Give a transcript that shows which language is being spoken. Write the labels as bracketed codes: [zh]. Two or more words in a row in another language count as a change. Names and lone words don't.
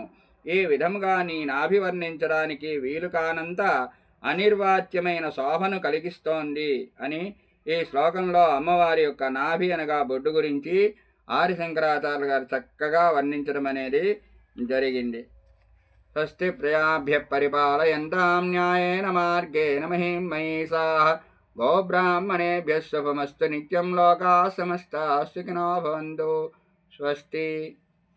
[te] ఈ విధముగా నీ నాభి వర్ణించడానికి వీలు కానంత అనిర్వాచ్యమైన శోభను కలిగిస్తోంది అని ఈ శ్లోకంలో అమ్మవారి యొక్క నాభి అనగా బొడ్డు గురించి ఆదిశంకరాచార్య గారు చక్కగా వర్ణించడం అనేది జరిగింది. [sa] స్వస్తి ప్రజాభ్య పరిపాలయంతాం న్యాయేన మార్గేణ మహిం మహిషాః గోబ్రాహ్మణేభ్యः శుభమస్తు నిత్యం లోకాః సమస్తాః సుఖినో భవంతు. స్వస్తి.